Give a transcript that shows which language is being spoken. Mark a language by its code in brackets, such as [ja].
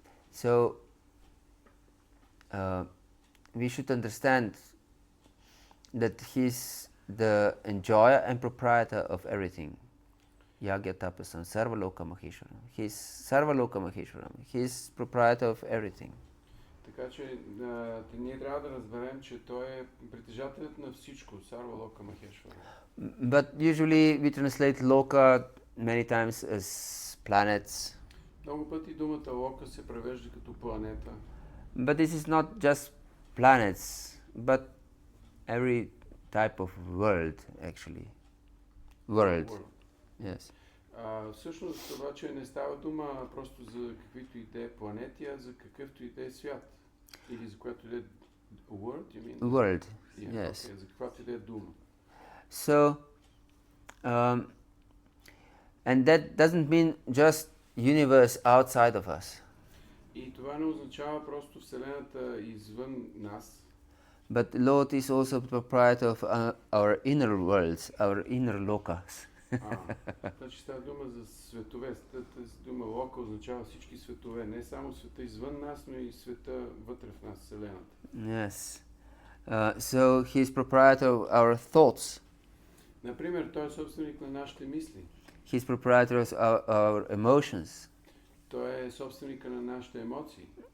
[en] So we should understand that he's the enjoyer and proprietor of everything. [sa] Yagya tapasan sarvaloka maheshwaram. He's sarvaloka maheshwaram. [en] He's proprietor of everything. [bg] Така че ние трябва да разберем, че той е притежателят на всичко, Sarvaloka Maheshwara. [en] But usually we translate loka many times as planets. [bg] Много пъти думата лока се превежда като планета. [en] But this is not just planets, but every type of world, actually. World. Yes. [bg] Всъщност обаче не става дума просто за каквито и да е планети, а за какъвто и да е свят. Или за което и да е [en] world, you mean? World, yeah, yes. [bg] Okay, за каквато и да е дума. [en] So, and that doesn't mean just universe outside of us. [bg] И това не означава просто Вселената извън нас. [en] But Lord is also proprietor of our inner worlds, our inner lokas. [bg] Значи става дума за светове. Тази дума лока означава всички светове. Не само света извън нас, но и света вътре в нас, Вселената. [en] Yes. So he is proprietor of our thoughts. [bg] Например, той е собственик на нашите мисли. [en] He is proprietor of our emotions. [bg] Той е собственика на нашите емоции.